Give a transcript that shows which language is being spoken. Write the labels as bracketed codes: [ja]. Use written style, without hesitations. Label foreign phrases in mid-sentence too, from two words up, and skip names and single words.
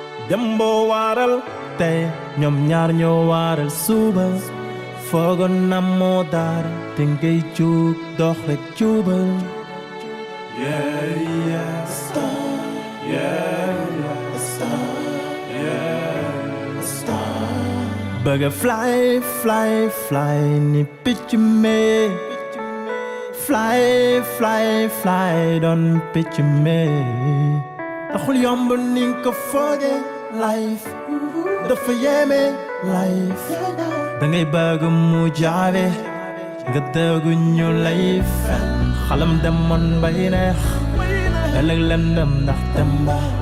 [wo] Dembo waral tey ñoom ñaar ñoo waral suba foogoon na moo dara te ngay jóg dox rek jubal [en] yeah yeah star yeah yeah star yeah star [wo] bëgg fly ni picc me fly doon picc me taxul yomb ni nga ko fooge life dafa yéeme life dangay bëgg mu jaabe nga dëgg ñu lay fen xalam demoon bay neex ëllëg lëndëm ndax damba